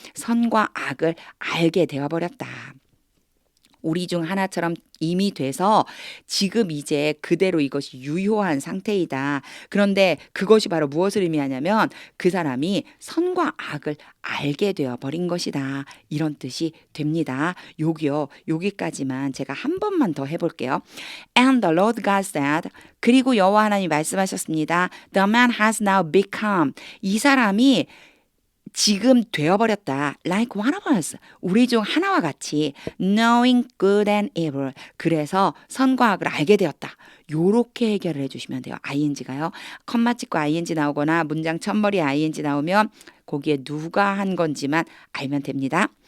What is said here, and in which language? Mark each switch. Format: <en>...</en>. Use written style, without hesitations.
<ko>선과 악을 알게 되어버렸다. 우리 중 하나처럼 이미 돼서 지금 이제 그대로 이것이 유효한 상태이다. 그런데 그것이 바로 무엇을 의미하냐면 그 사람이 선과 악을 알게 되어버린 것이다. 이런 뜻이 됩니다. 여기까지만 제가 한 번만 더 해볼게요.</ko> <en>And the Lord God said,</en> <ko>그리고 여호와 하나님이 말씀하셨습니다.</ko> <en>The man has now become.</en> <ko>이 사람이 지금 되어버렸다.</ko> <en>Like one of us.</en> <ko>우리 중 하나와 같이</ko> <en>knowing good and evil.</en> <ko>그래서 선과 악을 알게 되었다. 요렇게 해결을 해주시면 돼요. ing가요. 컴마 찍고 ing 나오거나 문장 첫머리 ing 나오면 거기에 누가 한 건지만 알면 됩니다.</ko>